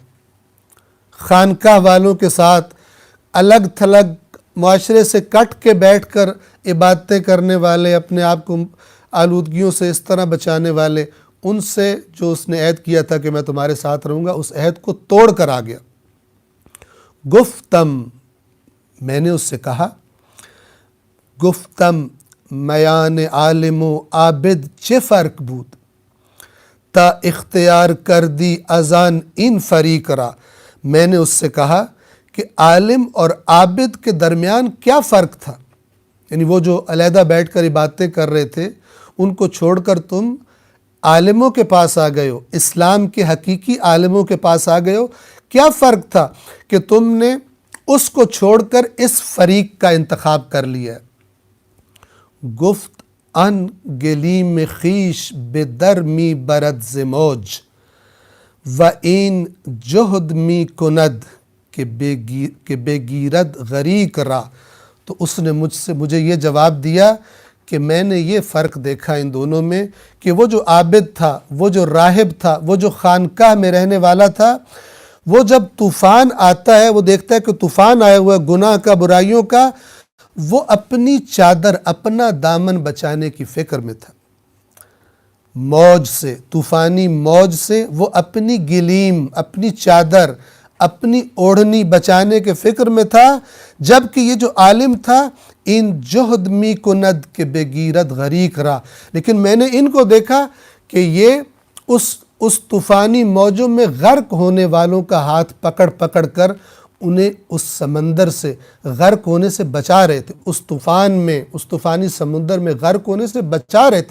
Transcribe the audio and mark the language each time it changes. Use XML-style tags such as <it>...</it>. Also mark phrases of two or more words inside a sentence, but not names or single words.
<ur>خانقاہ والوں کے ساتھ الگ تھلگ، معاشرے سے کٹ کے بیٹھ کر عبادتیں کرنے والے، اپنے آپ کو آلودگیوں سے اس طرح بچانے والے، ان سے جو اس نے عہد کیا تھا کہ میں تمہارے ساتھ رہوں گا، اس عہد کو توڑ کر آ گیا۔ گفتم، میں نے اس سے کہا،</ur> <fa>گفتم میان عالم و عابد چه فرق بود تا اختیار کردی ازان ان فریق را۔</fa> <ur>میں نے اس سے کہا کہ عالم اور عابد کے درمیان کیا فرق تھا، یعنی وہ جو علیحدہ بیٹھ کر عبادتیں کر رہے تھے ان کو چھوڑ کر تم عالموں کے پاس آ گئے ہو، اسلام کے حقیقی عالموں کے پاس آ گئے ہو۔ کیا فرق تھا کہ تم نے اس کو چھوڑ کر اس فریق کا انتخاب کر لیا ہے؟</ur> <fa>گفت ان گلیم خویش به در می برد ز موج و این جهد می کند کہ بگیرد غریق را۔</fa> <ur>تو اس نے مجھے یہ جواب دیا کہ میں نے یہ فرق دیکھا ان دونوں میں کہ وہ جو عابد تھا، وہ جو راہب تھا، وہ جو خانقاہ میں رہنے والا تھا، وہ جب طوفان آتا ہے، وہ دیکھتا ہے کہ طوفان آیا ہوا ہے گناہ کا، برائیوں کا، وہ اپنی چادر، اپنا دامن بچانے کی فکر میں تھا۔ موج سے، طوفانی موج سے وہ اپنی گلیم، اپنی چادر، اپنی اوڑھنی بچانے کے فکر میں تھا، جبکہ یہ جو عالم تھا</ur> <fa>ان جہد می کند کے بگیرد غریق را،</fa> <ur>لیکن میں نے ان کو دیکھا کہ یہ اس طوفانی موجوں میں غرق ہونے والوں کا ہاتھ پکڑ پکڑ کر انہیں اس سمندر سے غرق ہونے سے بچا رہے تھے، اس طوفان میں، اس طوفانی سمندر میں غرق ہونے سے بچا رہے تھے۔</ur>